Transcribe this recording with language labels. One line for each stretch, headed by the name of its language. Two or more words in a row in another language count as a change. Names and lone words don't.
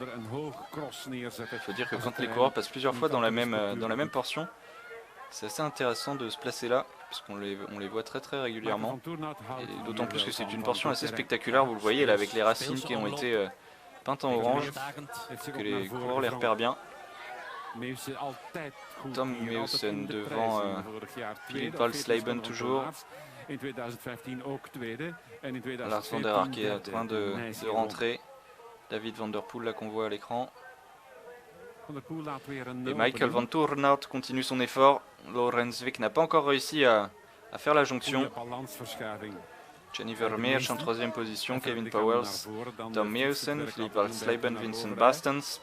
French: Il faut dire que quand les coureurs passent plusieurs fois dans la même portion, c'est assez intéressant de se placer là, parce qu'on les voit très régulièrement. Et d'autant plus que c'est une portion assez spectaculaire, vous le voyez là avec les racines qui ont été peintes en orange, que les coureurs les repèrent bien. Tom Meusen devant Philippe Valsleben toujours. Lars van der Aert qui est en train de rentrer. David Van Der Poel là qu'on voit à l'écran. Et Michael Van Toornout continue son effort. Lorenzweg n'a pas encore réussi à faire la jonction. Gianni Vermeer en troisième position, Kevin Powell, Tom Meusen, Philippe Valsleben, Vincent Bastens.